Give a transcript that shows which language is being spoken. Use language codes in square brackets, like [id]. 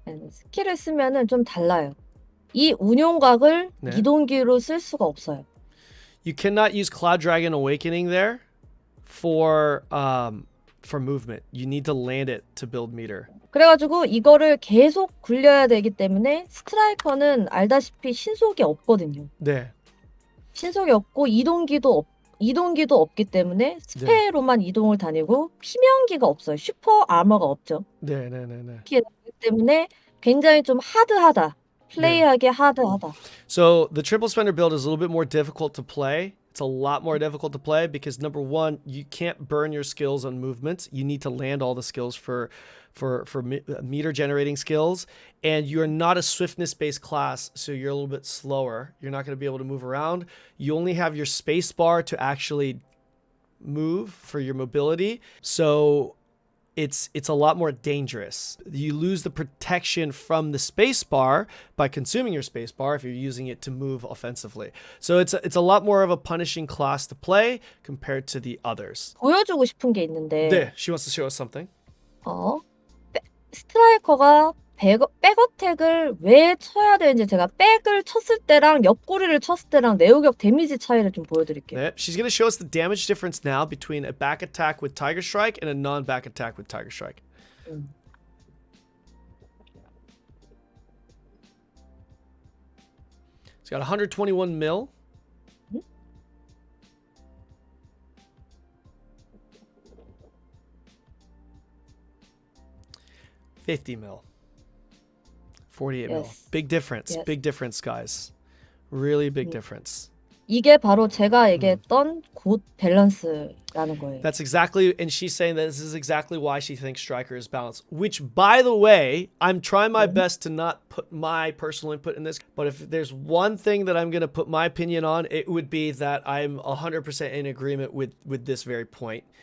[ko] 스킬을 쓰면은 좀 달라요. 이 운용각을 네. 이동기로 쓸 수가 없어요. [en] You cannot use Cloud Dragon Awakening there for movement. You need to land it to build meter. [ko] 그래가지고 이거를 계속 굴려야 되기 때문에 스트라이커는 알다시피 신속이 없거든요. 네. 신속이 없고 이동기도 없기 때문에 스페로만 이동을 다니고 피명기가 없어요. 슈퍼 아머가 없죠. 네. 그렇기 때문에 굉장히 좀 하드하다. 플레이하기 하드하다. [en] So the triple spender build is a little bit more difficult to play. It's a lot more difficult to play because number one, you can't burn your skills on movements. You need to land all the skills for meter generating skills, and you're not a swiftness based class, so you're a little bit slower. You're not going to be able to move around. You only have your space bar to actually move for your mobility. So it's a lot more dangerous. You lose the protection from the space bar by consuming your space bar if you're using it to move offensively. So it's a lot more of a punishing class to play compared to the others. [ko] 보여주고 싶은 게 있는데 네, [en] she wants to show us something. [ko] 스트라이커가 백어택을 왜 쳐야 되는지 제가 백을 쳤을 때랑 옆구리를 쳤을 때랑 내구격 데미지 차이를 좀 보여드릴게요. 네, [en] she's going to show us the damage difference now between a back attack with Tiger Strike and a non-back attack with Tiger Strike. It's got 121 mil. $50 mil. 48 mil. Yes. Big difference. Yes. Big difference, guys. Really big difference. [ko] 이게 바로 제가 얘기했던 굿 밸런스라는 거예요. [en] That's exactly, and she's saying that this is exactly why she thinks Striker is balanced. Which, by the way, I'm trying my best to not put my personal input in this, but if there's one thing that I'm going to put my opinion on, it would be that I'm 100% in agreement with this very point.